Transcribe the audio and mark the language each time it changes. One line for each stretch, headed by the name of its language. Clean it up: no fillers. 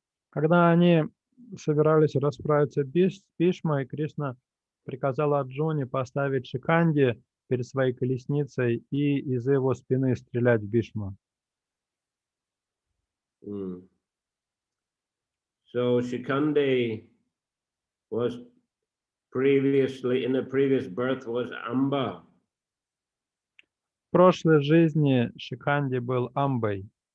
Russian: Когда они собирались расправиться с Бишмой, Кришна приказал Арджуне поставить Шиканди перед своей колесницей и из его спины стрелять в Бишму.
English: So Shikandi was previously, in the previous birth, was Amba.
Russian: В прошлой жизни Шиканди был Амбой.